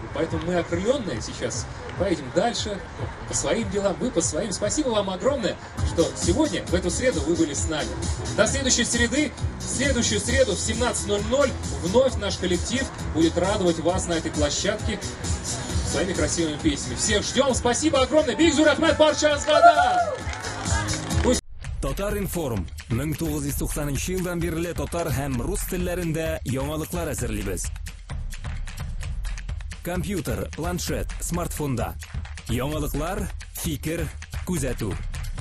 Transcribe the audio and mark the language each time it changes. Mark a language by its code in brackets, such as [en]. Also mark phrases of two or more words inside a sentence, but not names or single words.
[ru] Поэтому мы окрыленные сейчас поедем дальше по своим делам, вы по своим. Спасибо вам огромное, что сегодня, в эту среду, вы были с нами. До следующей среды, в следующую среду в 17:00 вновь наш коллектив будет радовать вас на этой площадке своими красивыми песнями. Всех ждем. Спасибо огромное. [tt] Бик зур рахмат барчаңызға да. Татар информ 1990 елдан бирле татар һәм рус телләрендә яңалыклар әзерлибез. Компьютер, планшет, смартфонда. Яңалыклар, фикер, күзәтү.